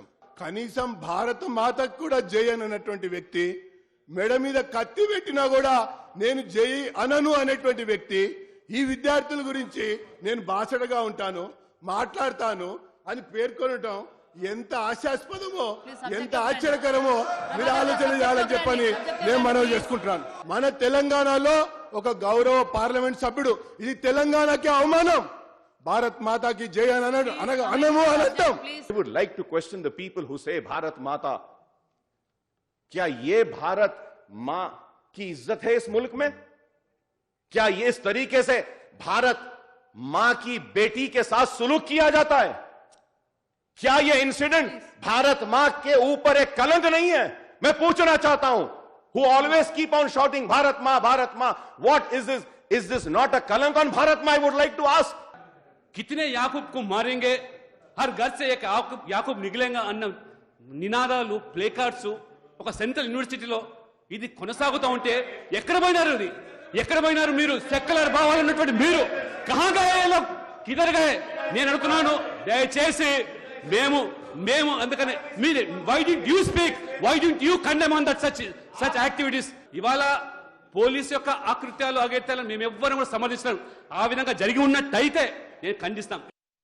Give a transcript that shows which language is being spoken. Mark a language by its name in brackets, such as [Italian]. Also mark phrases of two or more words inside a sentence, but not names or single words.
[Telugu] కనీసం భారత మాతకు కూడా జై అన్నటువంటి వ్యక్తి, మెడ మీద కత్తి పెట్టినా కూడా నేను జై అనను అనేటువంటి వ్యక్తి, ఈ విద్యార్థుల గురించి నేను బాసటగా ఉంటాను, మాట్లాడతాను అని పేర్కొనటం ఎంత ఆశాస్పదమో, ఎంత ఆశ్చర్యకరమో మీరు ఆలోచన చేయాలని చెప్పని నేను మనవి చేసుకుంటున్నాను. మన తెలంగాణలో ఒక గౌరవ పార్లమెంట్ సభ్యుడు ఇది తెలంగాణకి అవమానం, [Hindi] भारत माता की जय [Telugu] అనము అని అంటాం. [English] I would like to question the people who say भारत माता. [Hindi] क्या ये भारत मां की इज्जत है इस मुल्क में? क्या ये इस तरीके से भारत मां की बेटी के साथ सुलूक किया जाता है? क्या ये इंसिडेंट भारत मां के ऊपर एक कलंक नहीं है? मैं पूछना चाहता हूं, [English] who always keep on shouting भारत मां, what is this? Is this not a kalank on भारत मां? I would like to ask. [Hindi] कितने याकूब को मारेंगे, हर घर से एक याकूब निकलेगा [Telugu] అన్న నినాదాలు, ప్లే కార్డ్స్ ఒక సెంట్రల్ యూనివర్సిటీలో ఇది కొనసాగుతూ ఉంటే ఎక్కడ పోయినారు మీరు? సెక్యులర్ భావాలు ఉన్నటువంటి మీరు [Hindi] कहाँ गए लोग, किधर गए? [Telugu] నేను అడుగుతున్నాను, దయచేసి మేము అందుకనే మీరు [English] why did you speak, why did you condemn on that such activities? [Telugu] ఇవాళ పోలీసు యొక్క ఆకృత్యాలు అగత్యాలను మేము ఎవ్వరం కూడా సమర్థించలేం. ఆ విధంగా జరిగి ఉన్నట్టయితే నేను ఖండిస్తాం.